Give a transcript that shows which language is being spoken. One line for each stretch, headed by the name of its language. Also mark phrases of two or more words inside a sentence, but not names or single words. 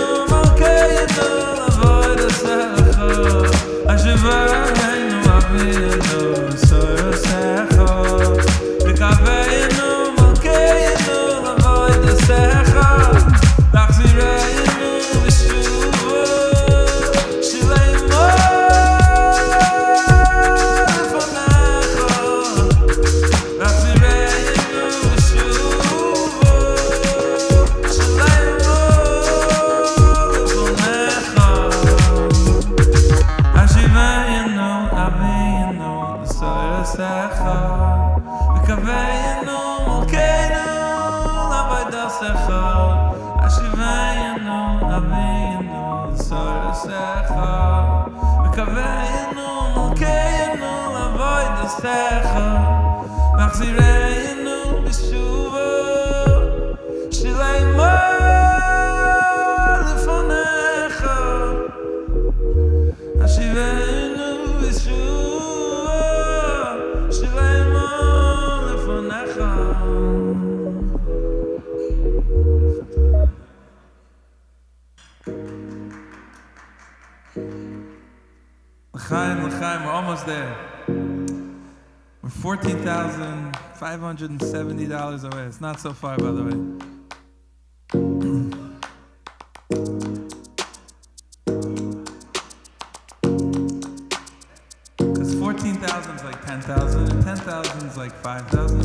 Hebrew: מלכנו לעבודתך השיבנו אבינו לתורתך וקרבנו מלכנו לעבודתך והחזירנו בתשובה שלמה לפניך והחזירנו בתשובה שלמה לפניך השיבנו אבינו לתורתך וקרבנו מלכנו לעבודתך השיבנו אבינו לתורתך וקרבנו מלכנו לעבודתך והחזירנו בתשובה שלמה לפניך השיבנו בתשובה שלמה לפניך לחיים, לחיים,
English: we're almost there. We're $14,570 away. It's not so far, by the way. Because 14,000 is like 10,000, and 10,000 is like 5,000.